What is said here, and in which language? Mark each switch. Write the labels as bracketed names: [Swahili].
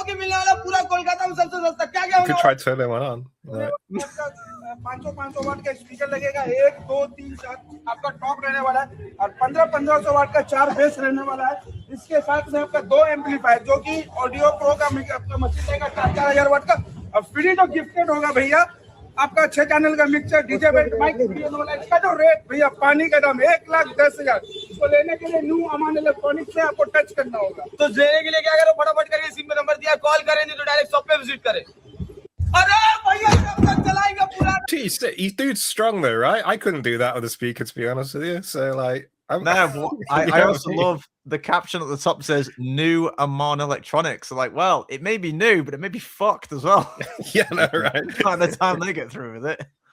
[English] could try to turn them on. Like, [Hindi] 500 वाट का speaker लगेगा 1 2 3 4 आपका टॉप रहने वाला है और 1500 वाट का 4 बेस रहने वाला है इसके साथ में आपका 2 एम्पलीफायर जो कि ऑडियो प्रो का आपका मशीन रहेगा 4000 वाट का और फ्री जो गिफ्टेड होगा भैया आपका 6 चैनल का मिक्सर डीजे बेल्ट माइक वाला इसका जो रेट भैया पानी का दाम 1,10,000 इसको लेने के लिए न्यू अमान इलेक्ट्रॉनिक्स से आपको टच करना होगा तो लेने के लिए क्या करो फटाफट करके सिम में नंबर दिया कॉल करें नहीं तो डायरेक्ट शॉप पे विजिट करें अरे भैया कब तक चलाएगा पूरा [English] geez, dude's strong though, right? I couldn't do that with a speaker, to be honest with you. So, like, No, I also love the caption at the top says "New Amon Electronics." So, like, well, it may be new, but it may be fucked as well. yeah, no, right. By the time they get through with it,